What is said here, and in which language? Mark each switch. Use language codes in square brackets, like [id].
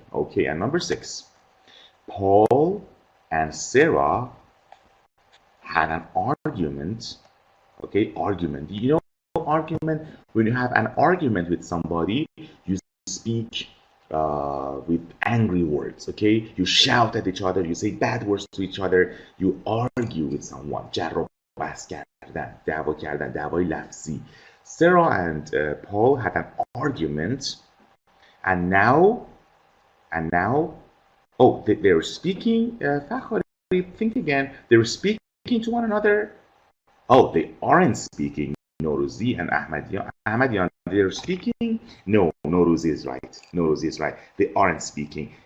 [en] Okay, and number 6. Paul and Sarah had an argument. Okay, argument. You know argument? When you have an argument with somebody, you speak with angry words, okay? You shout at each other, you say bad words to each other, you argue with someone. [fa] جر و بحث کردن، دعوا کردن، دعوای لفظی. [en] Sarah and Paul had an argument, and now, oh, they're speaking. Think again. They're speaking to one another. Oh, they aren't speaking. Noruzi and Ahmadian, they're speaking. No, Noruzi is right. Noruzi is right. They aren't speaking.